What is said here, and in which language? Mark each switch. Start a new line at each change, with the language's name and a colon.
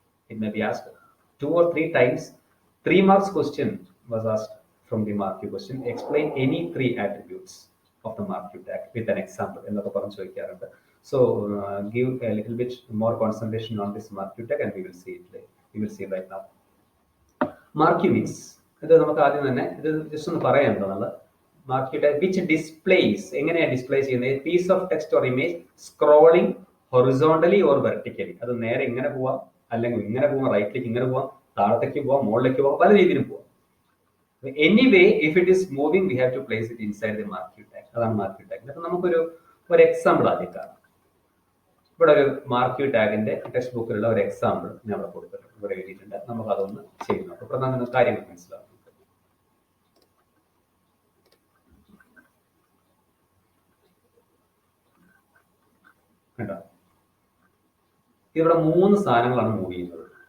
English: It may be asked 2 or 3 times. 3 marks question was asked from the marquee question. Explain any 3 attributes of the marquee tag with an example.
Malayalam: എന്നൊക്കെ പറഞ്ഞു ചോദിക്കാറുണ്ട്.
English: So give a little bit more concentration on this marquee tag and we will see it. We will see right now. Marquee means,
Malayalam: ഇത് നമുക്ക് ആദ്യം തന്നെ ഇത് just ഒന്ന് പറയാം എന്താണെന്നുള്ളത്.
English: Marquee tag which displays,
Malayalam: എങ്ങനെയാണ് ഡിസ്പ്ലേ ചെയ്യുന്നത്?
English: Piece of text or image scrolling horizontally or vertically.
Malayalam: അത് നേരെ ഇങ്ങനെ പോവാം, അല്ലെങ്കിൽ ഇങ്ങനെ പോവാം, റൈറ്റിലേക്ക് ഇങ്ങനെ പോവാം, താഴത്തേക്ക് പോവാം, മുകളിലേക്ക് പോവാം, പല രീതിയിലും പോവാം.
English: Anyway, if it is moving, we have to place it inside the marquee tag.
Malayalam: അതാണ് marquee tag. അപ്പൊ നമുക്കൊരു എക്സാമ്പിൾ ആദ്യം കാണാം. ഇവിടെ ഒരു മാർക്ക് ടാഗിന്റെ ടെക്സ്റ്റ് ബുക്കിലുള്ള ഒരു എക്സാമ്പിൾ ഞാൻ ഇവിടെ കൊടുത്തിട്ടുണ്ട്, ഇവിടെ എഴുതിയിട്ടുണ്ട്. നമുക്ക് അതൊന്ന് ചെയ്ത് നോക്കാം. ഇവിടെ നിന്ന് കാര്യങ്ങൾ മനസ്സിലാവും. കേട്ടോ, ഇവിടെ 3 സാധനങ്ങളാണ് മൂവ് ചെയ്യുന്നത്.